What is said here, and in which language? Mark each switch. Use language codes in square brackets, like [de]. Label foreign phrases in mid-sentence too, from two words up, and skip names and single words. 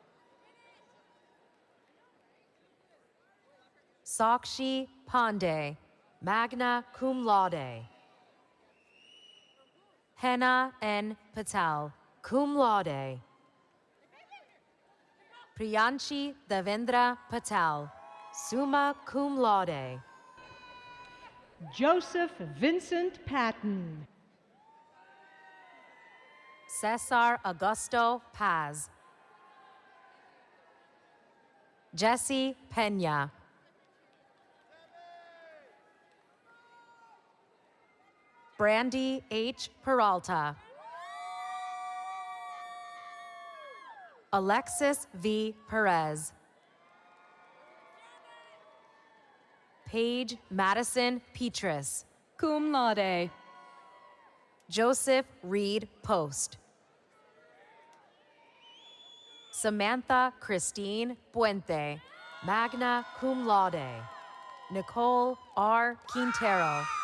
[en] Sakshi Pandey, [la] magna cum laude. [en] Henna N. Patel, [la] cum laude. [en] Priyanshi Devendra Patel, [la] summa cum laude. [en] Joseph Vincent Patton. Cesar Augusto Paz. Jesse Pena. Brandy H. Peralta. Alexis V. Perez. Paige Madison Petrus, [la] cum laude. [en] Joseph Reed Post. Samantha Christine Puente, [la] magna cum laude. [en] Nicole R. Quintero.